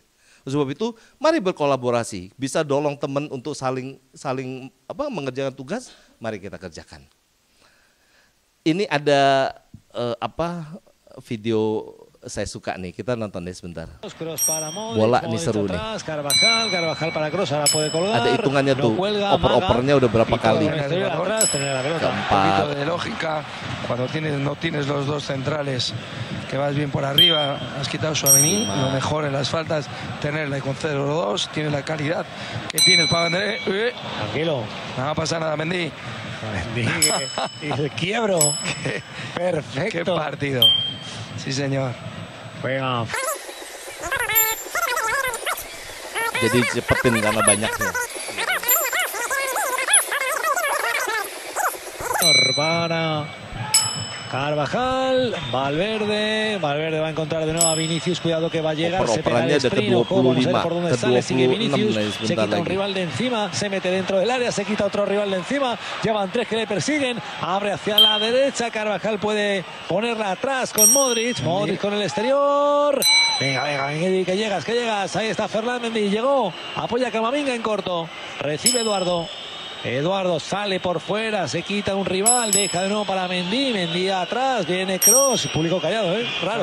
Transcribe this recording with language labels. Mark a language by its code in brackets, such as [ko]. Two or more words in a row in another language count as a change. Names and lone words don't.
[id] Sebab itu mari berkolaborasi, bisa dolong teman untuk saling mengerjakan tugas, mari kita kerjakan. Ini ada video saya suka nih, kita nonton nih sebentar. [es] Cross para Modric, [id] Bola nih [es] Modric [id] seru nih. [es] atrás, Carvajal para Kroos, ahora puede colgar. [id] Ada hitungannya [es] no [id] tuh, [es] cuelga, [id] oper-opernya udah berapa kali. [es] Atrás, tener la pelota. Un poquito de lógica, cuando no tienes los dos centrales, que vas bien por arriba, has quitado Tchouaméni, lo mejor en las faltas, tenerla con 0-2, tienes la calidad que tienes para vender. Tranquilo. No va a pasar nada, Mendy. Y el quiebro. Qué Perfecto. partido. Sí, señor. Venga. [id] Jadi cepetin karena banyaknya. [es] Para Carvajal, Valverde va a encontrar de nuevo a Vinicius, cuidado que va a llegar, se pega el [id] Operannya ada [es] sprint, ojo, vamos a ver [id] ke-25, [es] por dónde sale, sigue Vinicius, [id] nih [es] se [id] sebentar [es] quita un [id] lagi. [es] rival de encima, se mete dentro del área, se quita otro rival de encima, llevan 3 que le persiguen, abre hacia la derecha, Carvajal puede ponerla atrás con Modric con el exterior, venga, Mendy, que llegas, ahí está Ferland Mendy, llegó, apoya a Camavinga en corto, recibe Eduardo sale por fuera, se quita un rival, deja de nuevo para Mendy atrás, viene Kroos, público callado, raro.